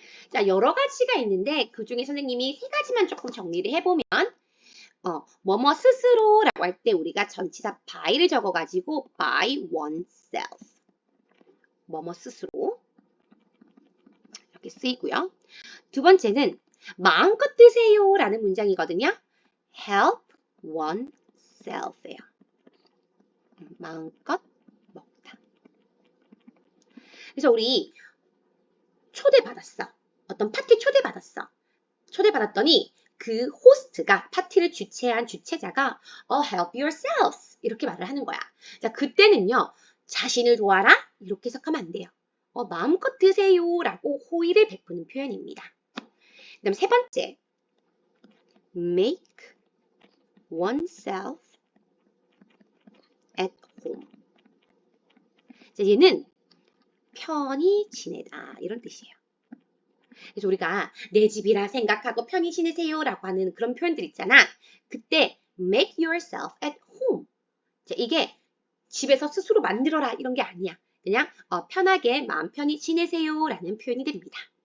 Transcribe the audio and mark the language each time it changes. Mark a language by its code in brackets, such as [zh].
[ko] 자, 여러 가지가 있는데 그 중에 선생님이 세 가지만 조금 정리를 해보면 뭐뭐 스스로라고 할 때 우리가 전치사 by를 적어가지고 [en] by oneself [ko] 뭐뭐 스스로 이렇게 쓰이고요. 두 번째는 마음껏 드세요라는 문장이거든요. [en] help oneself예요. [ko] 마음껏 먹다. 그래서 우리 초대받았어. 어떤 파티 초대받았어. 초대받았더니 그 호스트가 파티를 주최한 주최자가 [en] help yourself [ko] 이렇게 말을 하는 거야. 자, 그때는요. 자신을 도와라 이렇게 해석하면 안 돼요. 마음껏 드세요라고 호의를 베푸는 표현입니다. [en] 그다음 세 번째. make oneself at home. [ko] 자, 얘는 편히 지내다 이런 뜻이에요. 그래서 우리가 내 집이라 생각하고 편히 지내세요라고 하는 그런 표현들 있잖아. [en] 그때 make yourself at home. [ko] 자, 이게 집에서 스스로 만들어라 이런 게 아니야. 그냥 편하게 마음 편히 지내세요라는 표현이 됩니다.